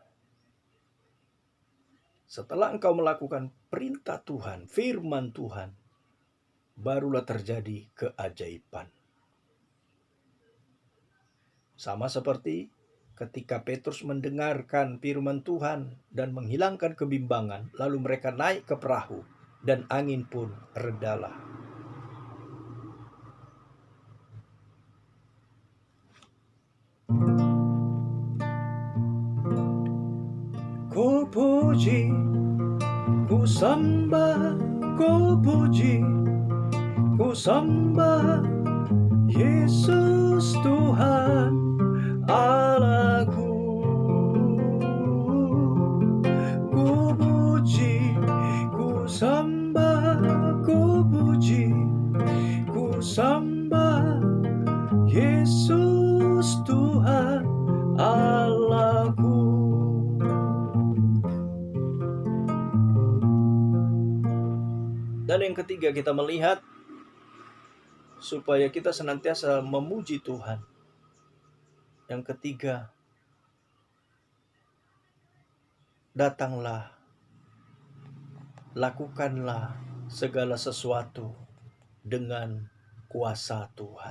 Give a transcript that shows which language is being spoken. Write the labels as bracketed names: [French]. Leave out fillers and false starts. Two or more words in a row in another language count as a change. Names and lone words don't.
[Indonesian] Setelah engkau melakukan perintah Tuhan, firman Tuhan, barulah terjadi keajaiban. Sama seperti ketika Petrus mendengarkan firman Tuhan dan menghilangkan kebimbangan, lalu mereka naik ke perahu dan angin pun redalah. Ku puji, ku sembah, ku puji, ku sembah Yesus Tuhan Allahku. Ku puji, ku sembah, ku puji, ku sembah Yesus Tuhan Allahku. Dan yang ketiga, kita melihat supaya kita senantiasa memuji Tuhan. Yang ketiga, datanglah, lakukanlah segala sesuatu dengan kuasa Tuhan.